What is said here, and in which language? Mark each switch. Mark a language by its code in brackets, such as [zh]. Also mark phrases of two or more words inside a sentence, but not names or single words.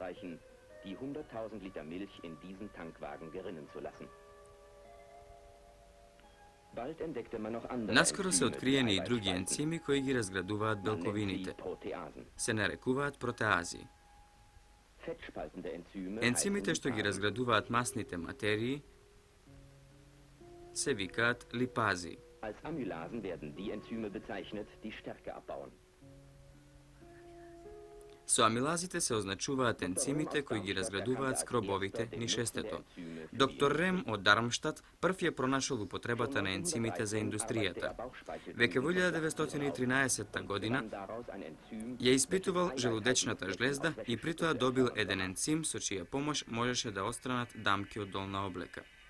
[mk] Наскоро се откриени и други енцими кои ги разградуваат белковините. Се нарекуваат протеази. Енцимите што ги разградуваат масните материи се викаат липази. [de] Als Amylasen werden die Enzyme bezeichnet, die Stärke abbauen. [mk] Со амилазите се означуваат енцимите кои ги разградуваат скробовите нишестето. Доктор Рем од Дармштат прв ја пронашол употребата на енцимите за индустријата. Веќе во 1913 година ја испитувал желудечната жлезда и при тоа добил еден енцим со чија помош можеше да отстранат дамки од долна облека.